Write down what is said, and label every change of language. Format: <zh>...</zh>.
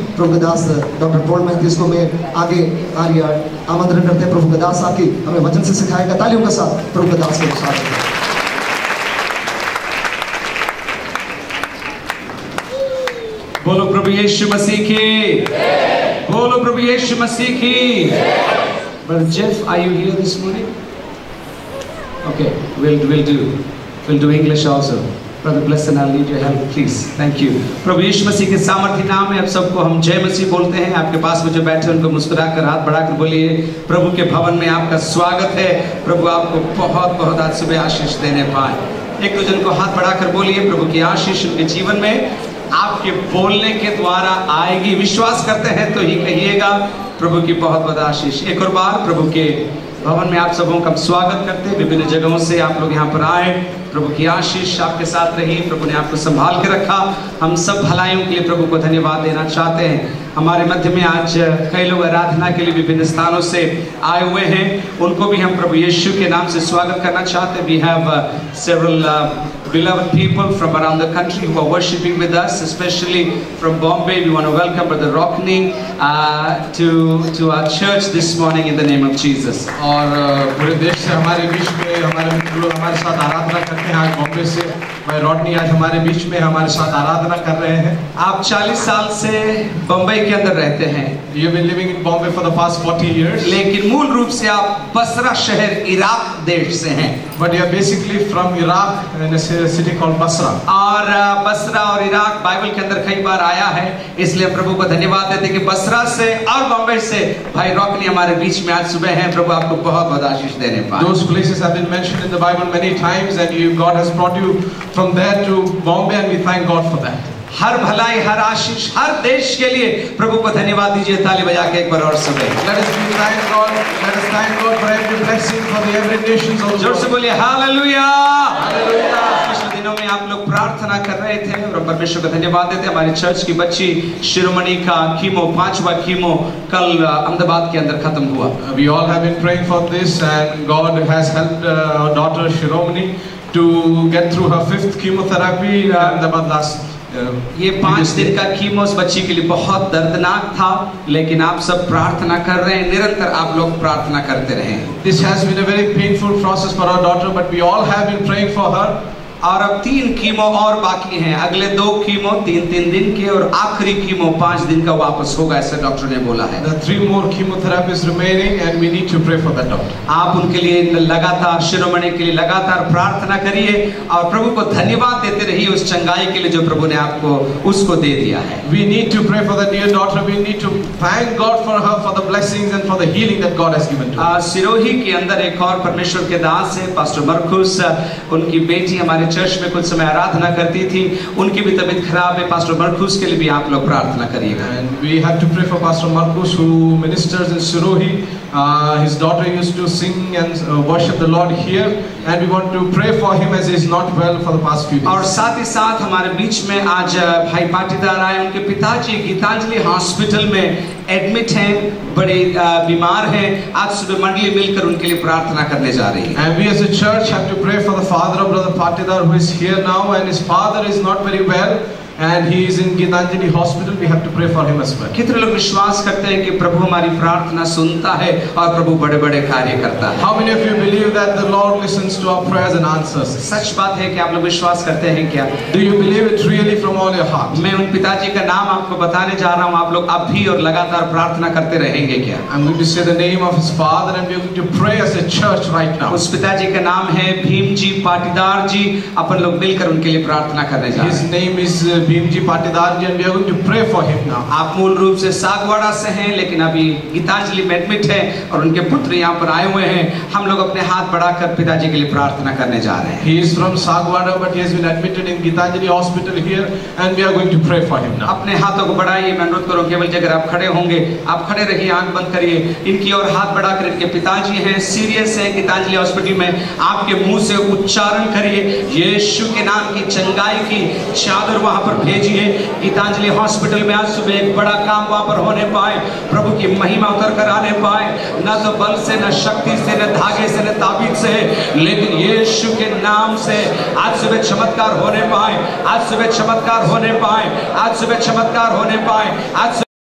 <hi>प्रभु के दास doctor Paul Mathews को मैं आगे आमंत्रण करते हैं। प्रभु के दास आके हमें वचन से सिखाएगा। तालियों के साथ प्रभु के दास को स्वागत है। बोलो प्रभु यीशु मसीह की, बोलो प्रभु यीशु मसीह की।</hi> <en>Brother Jeff, are you here this morning? Okay, we'll do English also. Brother Blessed, I'll need your help, please. Thank you.</en> <hi>प्रभु यीशु मसीह के सामर्थ्य नाम में आप सबको हम जय मसीह बोलते हैं। आपके पास में जो बैठे उनको मुस्कुराकर हाथ बढ़ाकर बोलिए, प्रभु के भवन में आपका स्वागत है। प्रभु आपको बहुत बहुत आज सुबह आशीष देने पाए। एक दूसरे को हाथ बढ़ाकर बोलिए, प्रभु की आशीष उनके जीवन में आपके बोलने के द्वारा आएगी। विश्वास करते हैं तो ही कहिएगा। प्रभु की बहुत बहुत आशीष। एक और बार प्रभु के भवन में आप सबों का स्वागत करते हैं। विभिन्न जगहों से आप लोग यहाँ पर आए। प्रभु की आशीष आपके साथ रही। प्रभु ने आपको संभाल के रखा। हम सब भलाइयों के लिए प्रभु को धन्यवाद देना चाहते हैं। हमारे मध्य में आज कई लोग आराधना के लिए विभिन्न स्थानों से आए हुए हैं, उनको भी हम प्रभु यीशु के नाम से स्वागत करना चाहते हैं।</hi> <en>We have several beloved people from around the country who are worshiping with us, especially from Bombay. We want to welcome Brother Rockney to our church this morning in the name of Jesus.</en> <hi>और पूरे देश से हमारे बीच में हमारे मित्र लोग हमारे साथ आराधना करते हैं। आज बॉम्बे से भाई रॉडनी आज हमारे बीच में हमारे साथ आराधना कर रहे हैं। आप 40 साल से बम्बई के अंदर रहते हैं।</hi> <en>You've been living in Bombay for the past 40 years.</en> <hi>लेकिन मूल रूप से आप बसरा शहर इराक देश से हैं।</hi> <en>But you are basically from Iraq in a city called Basra.</en> <hi>और बसरा और इराक बाइबल के अंदर कई बार आया है, इसलिए प्रभु को धन्यवाद देते कि बसरा से और बम्बई से भाई रॉकनी हमारे बीच में आज सुबह हैं। प्रभु आपको बहुत बहुत आशीष देने पाए।</hi> <en>Those places have been mentioned in the Bible many times, and God has brought you from there to Bombay, and we thank God for that.</en> <hi>हर भलाई, हर आशीष, हर देश के लिए प्रभु को धन्यवाद दीजिए। ताली बजा के एक बार और सब</hi> <en>Let us thank God. Let us thank God for every blessing for the every nations of the</en> <hi>जोर से</hi> <en>world.</en> <hi>बोलिए हालेलुया। Hallelujah. पिछले दिनों में आप लोग प्रार्थना कर रहे थे और परमेश्वर को धन्यवाद देते। हमारी चर्च की बच्ची शिरोमणि का कीमो, 5वां कीमो कल अहमदाबाद के अंदर खत्म हुआ।</hi> <en>We all have been praying for this, and God has helped our daughter Shiromani to get through her 5th chemotherapy in Ahmedabad last.</en> <hi>ये 5 दिन का कीमो उस बच्ची के लिए बहुत दर्दनाक था, लेकिन आप सब प्रार्थना कर रहे हैं, निरंतर आप लोग प्रार्थना करते रहे।</hi> <en>This has been a very painful process for our daughter, but we all have been praying for her.</en> <hi>और अब 3 कीमो और बाकी हैं, अगले 2 कीमो 3-3 दिन के और आखिरी कीमो 5 दिन का वापस होगा, ऐसे डॉक्टर ने बोला है।</hi> <en>There are 3 more chemotherapies remaining, and we need to pray for that doctor.</en> <hi>आप उनके लिए लगातार, शिरोमणि के लिए लगातार प्रार्थना करिए और प्रभु को धन्यवाद देते रहिए उस चंगाई के लिए जो प्रभु ने आपको उसको दे दिया है।</hi> <en>We need to pray for that dear daughter. We need to thank God for her, for the blessings and for the healing that God has given to her.</en> <hi>Sirohi के अंदर एक और परमेश्वर के दास है, पास्टर मरकुस, उनकी बेटी हमारे चर्च में कुछ समय आराधना करती थी, उनकी भी तबीयत खराब है। पास्टर मरकुस के लिए भी आप लोग प्रार्थना करिएगा।</hi> <en>And we have to pray for Pastor Marcus, who ministers in Sirohi. His daughter used to sing and worship the Lord here, and we want to pray for him as he is not well for the past few days.</en> <hi>और साथ ही साथ हमारे बीच में आज भाई पाटीदार आए, उनके पिताजी गीतांजलि हॉस्पिटल में एडमिट हैं, बड़े बीमार हैं। आज सुबह मंडली मिलकर उनके लिए प्रार्थना करने जा रही है।</hi> <en>And we as a church have to pray for the father of Brother Patidar, who is here now, and his father is not very well, and he is in Gitanjali Hospital. We have to pray for him as well.</en> <hi>कितने लोग विश्वास करते हैं कि प्रभु हमारी प्रार्थना सुनता है और प्रभु बड़े बड़े कार्य करता है?</hi> <en>How many of you believe that the Lord listens to our prayers and answers?</en> <hi>सच बात है कि आप लोग विश्वास करते हैं क्या?</hi> <en>Do you believe it really from all your heart?</en> <hi>मैं उन पिताजी का नाम आपको बताने जा रहा हूँ, आप लोग अब भी और लगातार प्रार्थना करते रहेंगे क्या?</hi> <en>I'm going to say the name of his father, and we are going to pray as a church right now.</en> <hi>उस पिताजी का नाम है भीम जी पाटीदार जी। अपन लोग मिलकर उनके लिए प्रार्थना करने जा रहे हैं।</hi> <en>His name is Bhimji Patidar ji, and we are going to pray for him now.</en> <hi>आप मूल रूप से सागवाड़ा से हैं, लेकिन अभी गीतांजलि में एडमिट है और उनके पुत्र यहाँ पर आए हुए हैं। हम लोग अपने हाथ बढ़ाकर पिताजी के लिए प्रार्थना करने जा रहे हैं।</hi> <en>He is from Sagwada, but he has been admitted in Gitanjali Hospital here, and we are going to pray for him now.</en> <hi>अपने हाथों को बढ़ाइए, मैं अनुरोध करूँ केवल जी अगर आप खड़े होंगे, आप खड़े रहिए, आंख बंद करिए, इनकी और हाथ बढ़ाकर। इनके पिताजी हैं, सीरियस हैं गीतांजलि हॉस्पिटल में। आपके मुंह से उच्चारण करिए, यीशु के नाम की चंगाई की चादर वहां पर भेजिए। गीतांजलि हॉस्पिटल में आज सुबह एक बड़ा काम वहां पर होने पाए, प्रभु की महिमा उतर कर आने पाए, न तो बल से, न शक्ति से, न धागे से, न ताबीज से, लेकिन यीशु के नाम से आज सुबह चमत्कार होने पाए, आज सुबह चमत्कार होने पाए, आज सुबह चमत्कार होने पाए, आज</hi>